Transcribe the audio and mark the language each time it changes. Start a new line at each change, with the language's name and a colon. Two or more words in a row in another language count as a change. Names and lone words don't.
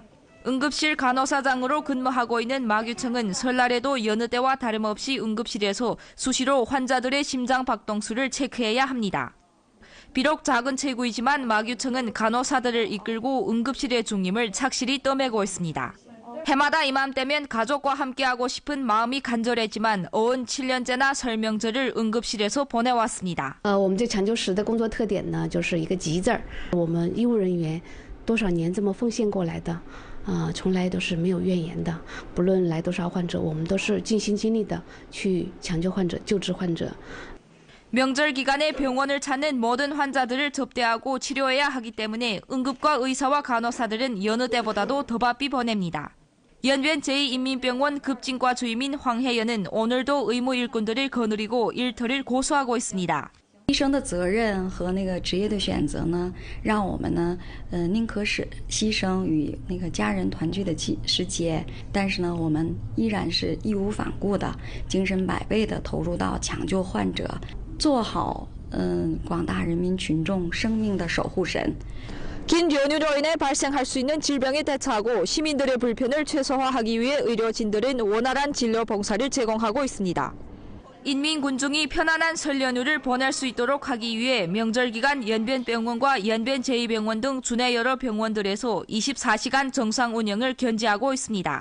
Korean: 응급실 간호사장으로 근무하고 있는 마규청은 설날에도 여느 때와 다름없이 응급실에서 수시로 환자들의 심장 박동수를 체크해야 합니다. 비록 작은 체구이지만 마규청은 간호사들을 이끌고 응급실의 중림을 착실히 떠매고 있습니다. 해마다 이맘때면 가족과 함께하고 싶은 마음이 간절했지만 어언 7년째나 설명절을 응급실에서 보내왔습니다.
Chinese: 我们这抢救室的工作特点呢，就是一个急字儿。我们医务人员多少年这么奉献过来的，从来都是没有怨言的。不论来多少患者，我们都是尽心尽力的去抢救患者、救治患者。
Korean: 명절 기간에 병원을 찾는 모든 환자들을 접대하고 치료해야 하기 때문에 응급과 의사와 간호사들은 여느 때보다도 더 바삐 보냅니다. 연변 제2인민병원 급진과 주임인 황혜연은 오늘도 의무 일꾼들을 거느리고 일터를 고수하고 있습니다.
Chinese: 医生的责任和那个职业的选择呢，让我们呢，宁可是牺牲与那个家人团聚的时节，但是呢，我们依然是义无反顾的、精神百倍的投入到抢救患者，做好广大人民群众生命的守护神。
Korean: 긴 연휴로 인해 발생할 수 있는 질병에 대처하고 시민들의 불편을 최소화하기 위해 의료진들은 원활한 진료 봉사를 제공하고 있습니다. 인민군중이 편안한 설 연휴를 보낼 수 있도록 하기 위해 명절 기간 연변병원과 연변 제2병원 등 주내 여러 병원들에서 24시간 정상 운영을 견지하고 있습니다.